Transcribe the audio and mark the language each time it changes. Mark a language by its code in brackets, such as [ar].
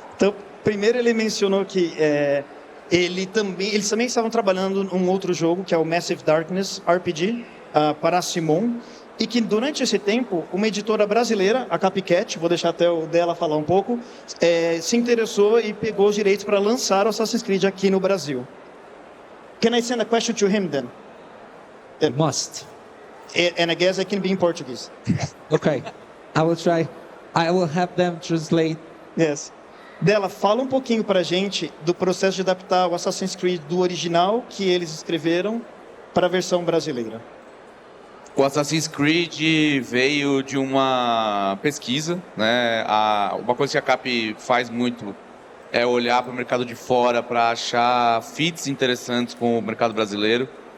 [pt] Então, primeiro ele mencionou que eles também estavam trabalhando num outro jogo, que é o Massive Darkness RPG, para a Simon, e que durante esse tempo, uma editora brasileira, a Copycat, vou deixar até o dela falar um pouco, se interessou e pegou os direitos para lançar o Assassin's Creed aqui no Brasil. [en] Can I send a question to him then? it must. And I guess I can be in Portuguese. Okay, I will try. I will have them translate. Yes. [pt] Dela, fala um pouquinho pra gente do processo de adaptar o Assassin's Creed do original que eles escreveram para a versão brasileira. O Assassin's Creed veio de uma pesquisa, né? Uma coisa que a Cap faz muito é olhar para o mercado de fora para achar fits interessantes com o mercado brasileiro.